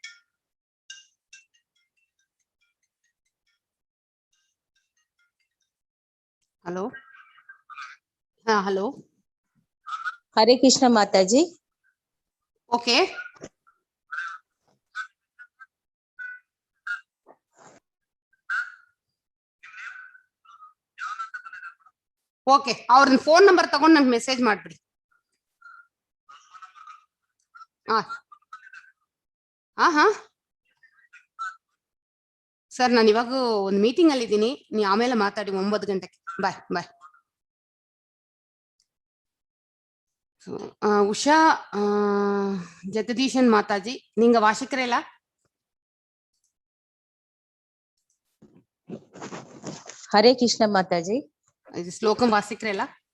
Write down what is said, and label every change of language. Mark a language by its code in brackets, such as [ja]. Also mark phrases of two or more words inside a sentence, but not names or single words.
[ta] ஹலோ. ஹலோ. [hi] हरे कृष्ण माता जी. ओके. [kn] ಓಕೆ, ಅವ್ರ ಫೋನ್ ನಂಬರ್ ತಗೊಂಡು ನಂಗೆ ಮೆಸೇಜ್ ಮಾಡ್ಬಿಡಿ. ಹಾ ಸರ್, ನಾನು ಇವಾಗ ಒಂದು ಮೀಟಿಂಗ್ ಅಲ್ಲಿ ಇದ್ದೀನಿ, ನೀವು ಆಮೇಲೆ ಮಾತಾಡಿ 9 ಗಂಟೆಗೆ. ಬಾಯ್ ಬಾಯ್. [ta] உஷா ஜெகதீஷன் மாதாஜி, நீங்க வாசிக்கிறீங்களா? ஹரே கிருஷ்ண மாதாஜி. இது ஸ்லோகம் வாசிக்கிறீங்களா?